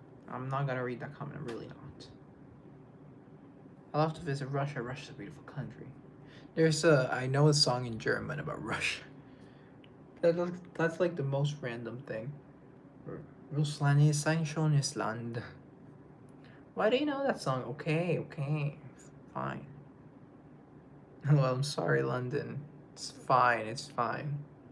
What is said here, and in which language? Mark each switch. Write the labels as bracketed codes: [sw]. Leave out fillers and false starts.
[en] I'm not gonna read that comment, I'm really not. I'll have to visit Russia. Russia's a beautiful country. I know a song in German about Russia. That's like the most random thing. [de] Russland ist ein schönes Land. [en] Why do you know that song? Okay, fine. Well, I'm sorry, London. It's fine.